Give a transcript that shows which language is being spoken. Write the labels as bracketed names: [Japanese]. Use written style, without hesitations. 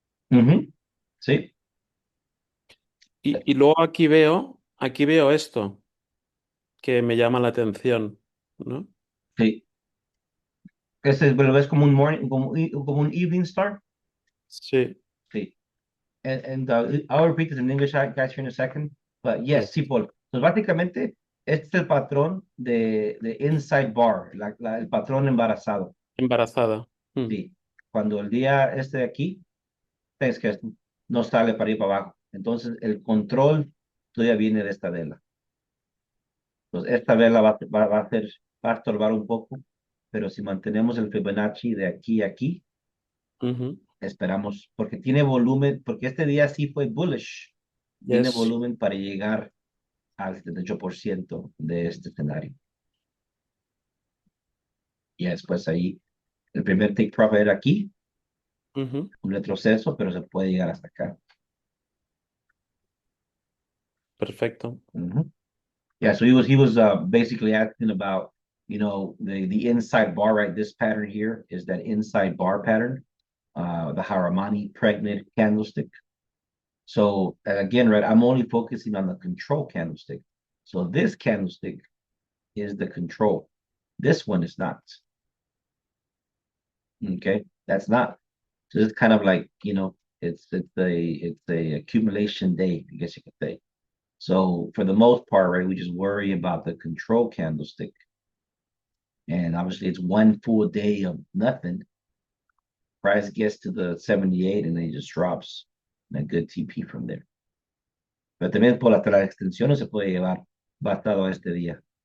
[Spanish] Ujú. Sí, Y luego aquí veo esto que me llama la atención, ¿no? sí. Ese lo ves como un morning, como un evening star. Sí, Sí. [English] I'll repeat this in English, guys, here in a second. But yes, [Spanish] sí. sí, Paul. Pues básicamente, este es el patrón de inside bar, el patrón embarazado. Embarazada. Sí. Cuando el día este de aquí, es que no sale para ir para abajo. Entonces, el control todavía viene de esta vela. Entonces, esta vela va a estorbar un poco, pero si mantenemos el Fibonacci de aquí a aquí, Ujú. esperamos, porque tiene volumen, porque este día sí fue bullish, tiene [English] Yes. [Spanish] volumen para llegar al 78% de este escenario. Y después ahí, el primer take profit era aquí, Ujú. un retroceso, pero se puede llegar hasta acá. Perfecto. Mhm. [English] Yeah, so he was basically asking about, the inside bar, right? This pattern here is that inside bar pattern, the Haramani pregnant candlestick. So again, right, I'm only focusing on the control candlestick. So this candlestick is the control. This one is not. Okay, that's not. So it's kind of like, it's a accumulation day, I guess you could say. So for the most part, right, we just worry about the control candlestick. And obviously it's one full day of nothing. Price gets to the 78 and then it just drops. And a good TP from there. [Spanish] Pero también por hasta las extensiones se puede llevar bastado a este día.